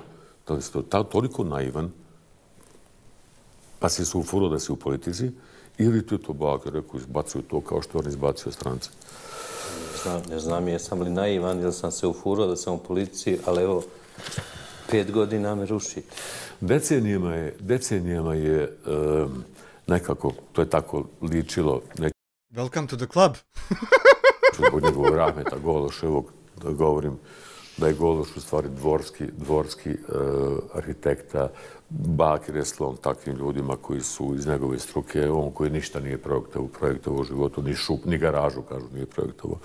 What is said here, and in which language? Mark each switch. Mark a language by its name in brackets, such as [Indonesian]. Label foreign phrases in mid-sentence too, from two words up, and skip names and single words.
[Bosnian] To je toliko naivan, pa si se ufuro da si u politici, ili ti je to Bakir rekao, izbacuju to kao što on izbacio strance. Ne znam jesam li naivan ili sam se ufurao da sam u policiji, ali evo, 5 godina me rušite. Decenijama je nekako, to je tako ličilo. [English] Welcome to the club. [Bosnian] Zbog njegovog Rahmeta Gološevog, da govorim da je Gološ u stvari dvorski arhitekta, Bakir je slon takvim ljudima koji su iz njegove struke, on koji ništa nije projektovao u životu, ni šup, ni garažu, kažu, nije projektovao.